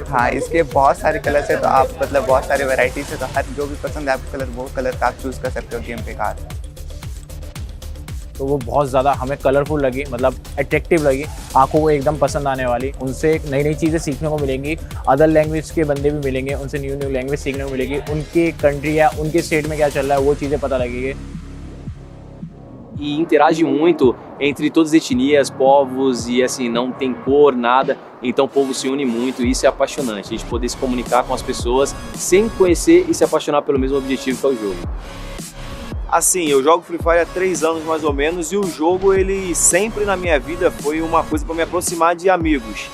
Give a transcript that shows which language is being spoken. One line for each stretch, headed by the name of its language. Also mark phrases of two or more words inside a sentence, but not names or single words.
Hindi: हाँ इसके बहुत सारे कलर्स है, तो आप मतलब बहुत सारे वैराइटीज़ है, तो हर जो भी पसंद है आपको कलर वो कलर आप चूज़ कर सकते हो गेम पे कार। तो वो बहुत ज़्यादा हमें कलरफुल लगी, मतलब अट्रैक्टिव लगी, आंखों को एकदम पसंद आने वाली। उनसे नई नई चीज़ें सीखने को मिलेंगी,
English: other language
Hindi: के बंदे भी मिलेंगे, उनसे
English: new new language
Hindi: सीखने को मिलेगी, उनके कंट्री या उनके स्टेट में क्या चल रहा है वो चीज़ें पता लगेगी।
Portuguese: E interage muito entre todas as etnias, povos e assim, não tem cor, nada, então o povo se une muito e isso é apaixonante, a gente poder se comunicar com as pessoas sem conhecer e se apaixonar pelo mesmo objetivo que é o jogo. Assim, eu jogo Free Fire há 3 anos mais ou menos e o jogo ele sempre na minha vida foi uma coisa para me aproximar de amigos.